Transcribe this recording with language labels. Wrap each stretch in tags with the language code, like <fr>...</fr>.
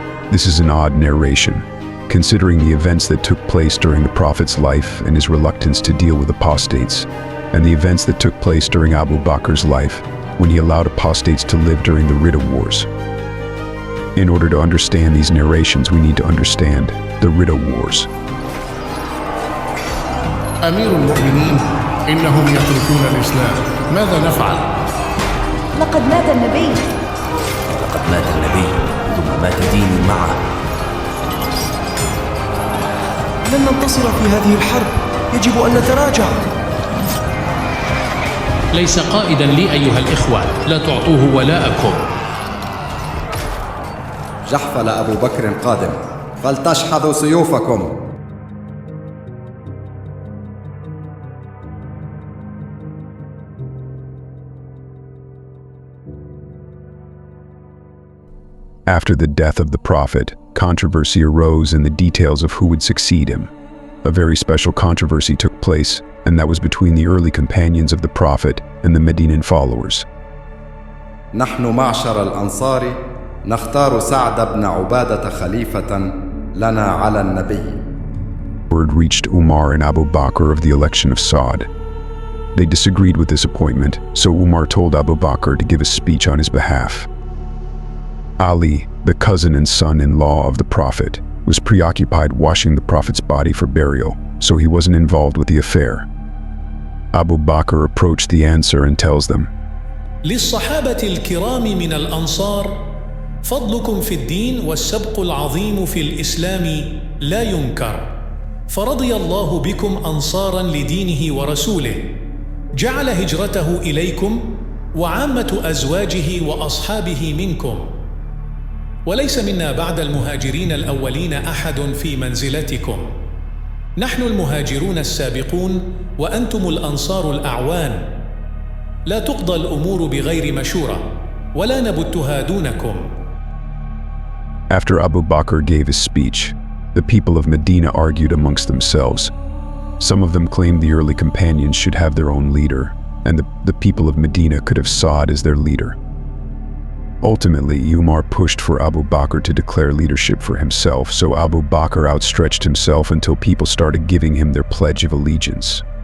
<en>This is an odd narration, considering the events that took place during the Prophet's life and his reluctance to deal with apostates, and the events that took place during Abu Bakr's life when he allowed apostates to live during the Ridda Wars. In order to understand these narrations, we need to understand the Ridda Wars.</en> <ar>أمير المؤمنين إنهم يتركون الإسلام ماذا نفعل؟ لقد مات النبي ثم مات ديني معه. لن ننتصر في هذه الحرب، يجب أن نتراجع. ليس قائدا لي أيها الإخوة، لا تعطوه ولاءكم. جحفل أبو بكر قادم، فلتشحذوا سيوفكم.</ar> <en>After the death of the Prophet, controversy arose in the details of who would succeed him. A very special controversy took place, and that was between the early companions of the Prophet and the Medinan followers.</en> <ar>نحن معشر الأنصار نختار سعد بن عبادة خليفة لنا على النبي.</ar> <en>Word reached Umar and Abu Bakr of the election of Sa'd. They disagreed with this appointment, so Umar told Abu Bakr to give a speech on his behalf. Ali, the cousin and son-in-law of the Prophet, was preoccupied washing the Prophet's body for burial, so he wasn't involved with the affair. Abu Bakr approached the answer and tells them,</en> <ar>للصحابة الكرام من الأنصار فضلكم في الدين والسبق العظيم في الإسلام لا ينكر، فرضي الله بكم أنصارا لدينه ورسوله، جعل هجرته إليكم وعامة أزواجه وأصحابه منكم، وليس منا بعد المهاجرين الأولين أحد في منزلتكم. نحن المهاجرون السابقون وأنتم الأنصار الأعوان. لا تقضى الأمور بغير مشورة ولا نبتها دونكم.</ar> <en>After Abu Bakr gave his speech, the people of Medina argued amongst themselves. Some of them claimed the early companions should have their own leader, and the people of Medina could have Sa'd as their leader. Ultimately, Umar pushed for Abu Bakr to declare leadership for himself, so Abu Bakr outstretched himself until people started giving him their pledge of allegiance.</en>